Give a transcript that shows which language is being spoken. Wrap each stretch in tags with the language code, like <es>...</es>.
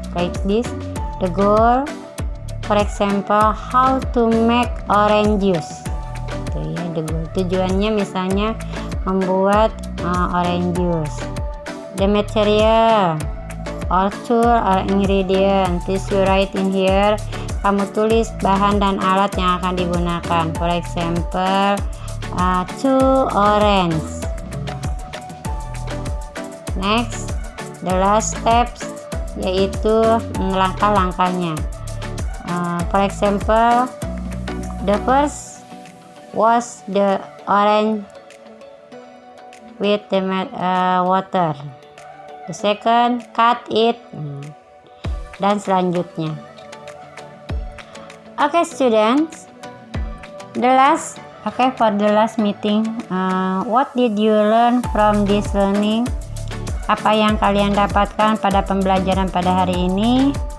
<en>Like this, the goal, for example, how to make orange juice.</en> <id>Itu ya,</id> <en>the goal.</en> <id>Tujuannya misalnya membuat orange juice.</id> <en>The material or tool or ingredient, this you write in here.</en> <id>Kamu tulis bahan dan alat yang akan digunakan.</id> <en>For example, 2 orange. Next, the last steps,</en> <id>yaitu langkah-langkahnya.</id> <en>For example, the first wash the orange with the water. The second, cut it,</en> <id>dan selanjutnya.</id> <en>Okay, students, for the last meeting, what did you learn from this learning?</en> <id>Apa yang kalian dapatkan pada pembelajaran pada hari ini?</id>